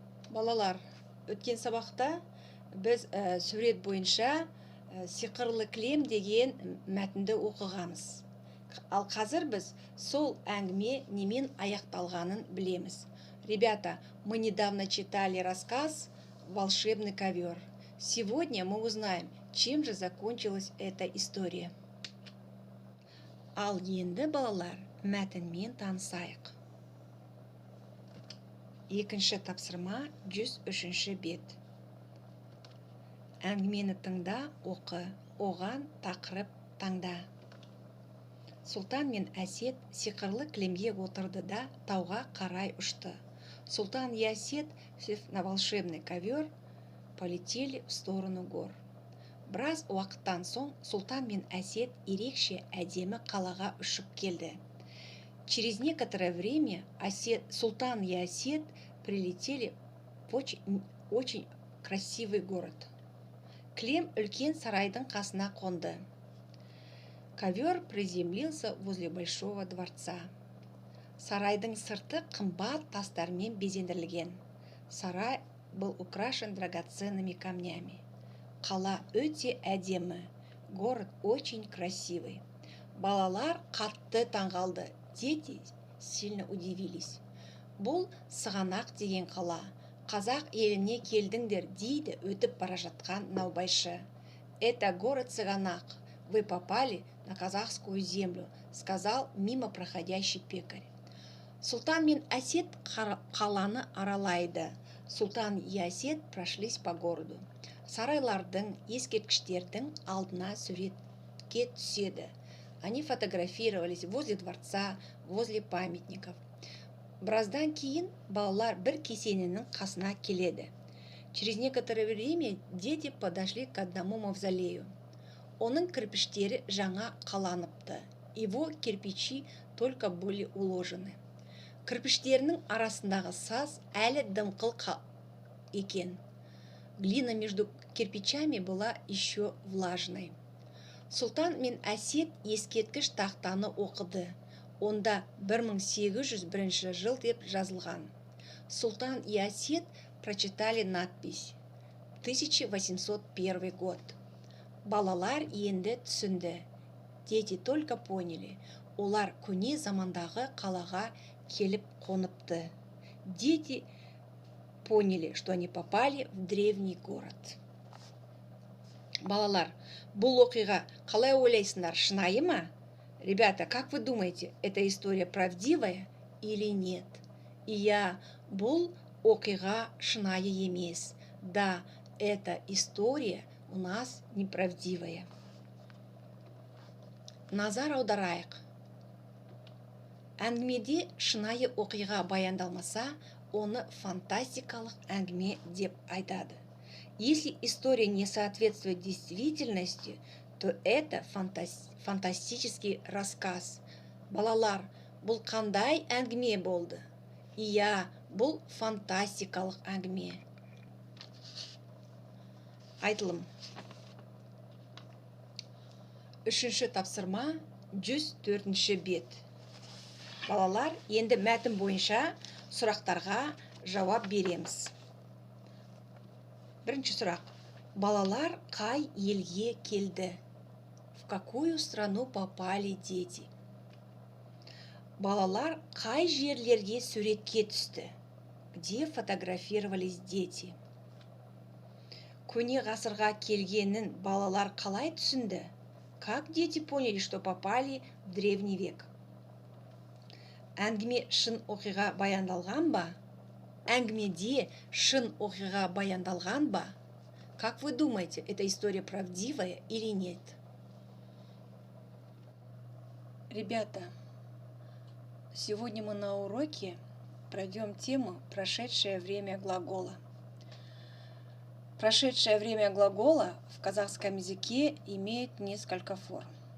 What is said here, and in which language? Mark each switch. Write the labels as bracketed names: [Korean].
[Kazakh] Балалар, өткен сабақта біз сурет бойынша сиқырлы кілем деген мәтінді оқығанбыз. Ал қазір біз сол әңгіме немен аяқталғанын білеміз. [Russian] Ребята, мы недавно читали рассказ «Волшебный ковер». Сегодня мы узнаем, чем же закончилась эта история. [Kazakh] Ал енді балалар мәтінмен танысайық. Екінші тапсырма 103-ші бет. Әңгімені тыңда, оқы, оған тақырып таңда. Сұлтан мен Әсет сиқырлы кілемге отырды да тауға қарай ұшты. [Russian] Султан и Әсет, сев на волшебный ковер, полетели в сторону гор. [Kazakh] Біраз уақыттан соң Сұлтан мен Әсет ерекше әдемі қалаға ұшып келді. [Russian] Через некоторое время Султан и Әсет прилетели в очень красивый город. [Kazakh] Кілем үлкен сарайдың қасына қонды. [Russian] Ковер приземлился возле большого дворца. [Kazakh] Сарайдың сырты қымбат тастармен безендірілген. [Russian] Сарай был украшен драгоценными камнями. [Kazakh] Қала өте әдемі. [Russian] Город очень красивый. [Kazakh] Балалар қатты таңғалды. [Russian] Дети сильно удивились. [Kazakh] Бұл Сығанақ деген қала. Қазақ еліне келдіңдер дейді өтіп бара жатқан наубайшы. [Russian] Это город Сығанақ. Вы попали на казахскую землю, сказал мимо проходящий пекарь. [Kazakh] Султан мен Әсет қаланы аралайды. [Russian] Султан и Әсет прошлись по городу. [Kazakh] Сарайлардың, ескерткіштердің алдына суретке түседі. [Russian] Они фотографировались возле дворца, возле памятников. [Kazakh] Біраздан кейін балалар бір кесененің қасына келеді. [Russian] Через некоторое время дети подошли к одному мавзолею. [Kazakh] Оның кірпіштері жаңа қаланыпты. [Russian] Его кирпичи только были уложены. [Kazakh] Кірпіштерінің арасындағы саз әлі дымқыл екен. [Russian] Глина между кирпичами была еще влажной. [Kazakh] Султан мен Әсет ескерткіш тақтаны оқыды. Онда 1801 жыл деп жазылған. [Russian] Султан и Әсет прочитали надпись 1801 год. [Kazakh] Балалар енді түсінді. [Russian] Дети только поняли. [Kazakh] Олар көне замандағы қалаға келіп қоныпты. [Russian] Дети поняли, что они попали в древний город. [Kazakh] Балалар, бұл оқиға қалай ойлайсыңдар, шынайы ма? [Russian] Ребята, как вы думаете, эта история правдивая или нет? [Kazakh] Иә, бұл оқиға шынайы емес. [Russian] Да, эта история у нас неправдивая. [Kazakh] Назар аударайық. Әңгімеде шынайы оқиға баяндалмаса, оны фантастикалық әңгіме деп айтады. [Russian] Если история не соответствует действительности, то это фантастический рассказ. [Kazakh] Балалар, бұл қандай әңгіме болды? Иә, бұл фантастикалық әңгіме. Айтылым. Үшінші тапсырма 104-ші бет. Балалар, енді мәтін бойынша сұрақтарға жауап береміз. Бірінші сұрақ. Балалар қай елге келді? [Russian] В какую страну попали дети? [Kazakh] Балалар қай жерлерге суретке түсті? [Russian] Где фотографировались дети? [Kazakh] Көне ғасырға келгенін балалар қалай түсінді? [Russian] Как дети поняли, что попали в древний век? [Kazakh] Әңгіме шын оқиға баяндалған ба? Әңгімеде шын оқиға баяндалған ба? [Russian] Как вы думаете, эта история правдивая или нет? Ребята, сегодня мы на уроке пройдем тему «Прошедшее время глагола». Прошедшее время глагола в казахском языке имеет несколько форм.